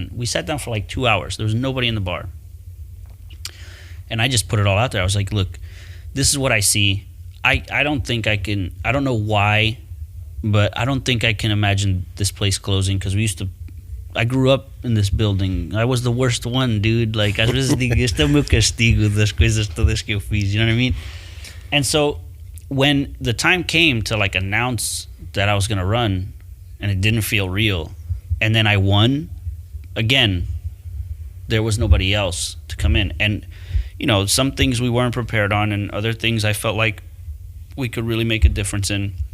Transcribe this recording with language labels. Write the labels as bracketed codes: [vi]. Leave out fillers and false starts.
[en] And we sat down for like 2 hours. There was nobody in the bar. And I just put it all out there. I was like, look, this is what I see. I don't think I can, I don't know why, but I don't think I can imagine this place closing because I grew up in this building. I was the worst one, dude. [pt] Like, este é o meu castigo das coisas todas que eu fiz. [en] You know what I mean? And so when the time came to like announce that I was going to run and it didn't feel real, and then I won, again, there was nobody else to come in. And, some things we weren't prepared on and other things I felt like we could really make a difference in.